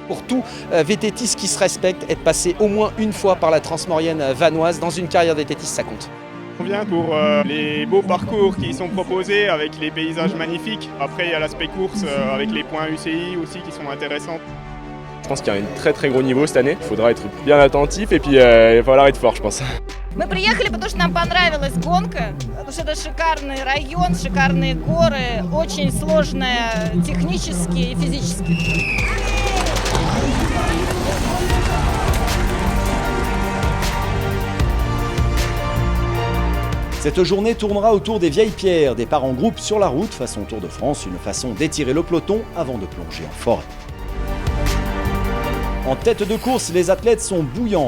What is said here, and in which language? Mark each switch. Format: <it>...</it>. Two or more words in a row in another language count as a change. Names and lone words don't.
<fr>Pour tout VTTiste qui se respecte, être passé au moins une fois par la Transmaurienne vanoise dans une carrière VTTiste, ça compte. On vient pour les beaux parcours qui sont proposés avec les paysages magnifiques. Après, il y a l'aspect course avec les points UCI aussi qui sont intéressants. Je pense qu'il y a un très gros niveau cette année. Il faudra être bien attentif et puis il va falloir être fort, je pense.</fr> <ru>Мы приехали, потому что нам понравилась гонка, потому что это шикарный район, шикарные горы, очень сложная технически и физически.</ru> <fr>Cette journée tournera autour des vieilles pierres, départ en groupe sur la route façon Tour de France, une façon d'étirer le peloton avant de plonger en forêt. En tête de course, les athlètes sont bouillants.</fr>